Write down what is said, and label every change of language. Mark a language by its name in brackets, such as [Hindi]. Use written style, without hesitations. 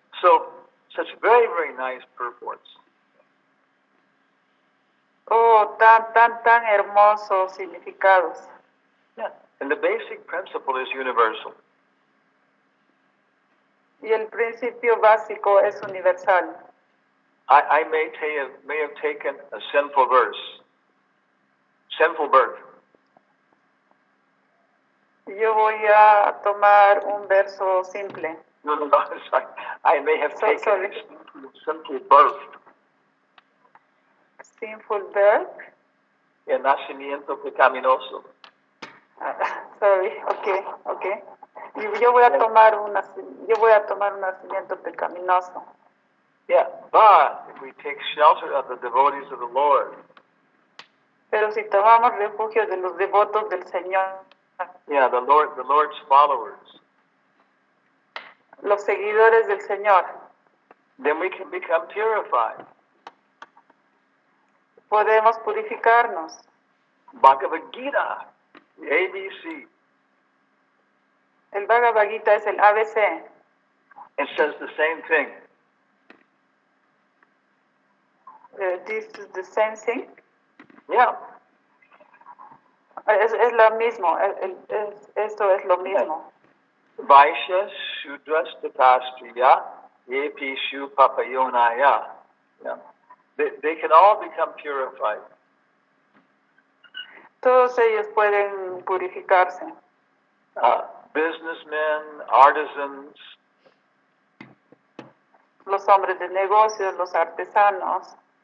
[English] So, such very, very nice purports. [Spanish] Oh, tan hermosos significados. [English] Yeah. And the basic principle is universal. [Spanish] Y el principio básico es universal. [English] I may have taken a sinful verse, sinful birth. [Spanish] Yo voy a tomar un verso simple. [English] No, sorry. I may have taken sorry. a sinful birth. Sinful birth? [Spanish] El nacimiento pecaminoso. [English] Sorry, okay. [Spanish] Yo voy a tomar un nacimiento pecaminoso. [English] Yeah, but if we take shelter of the devotees of the Lord. [Spanish] Pero si tomamos refugio de los devotos del Señor. [English] Yeah, the Lord's followers. [Spanish] Los seguidores del Señor. [English] Then we can become purified. [Spanish] Podemos purificarnos. [English] Bhagavad Gita, the ABC. [Spanish] El Bhagavad Gita es el ABC. [English] It says the same thing. This is the same thing. Yeah. [Spanish] Es lo mismo. Esto es lo mismo. [Sanskrit] Vaishya Shudras Tatastriya Yepishu Papayonaya. Yeah. [English] They can all become purified. [Spanish] Todos ellos pueden purificarse. [English] businessmen, artisans, [Spanish] los hombres de negocios, los artesanos,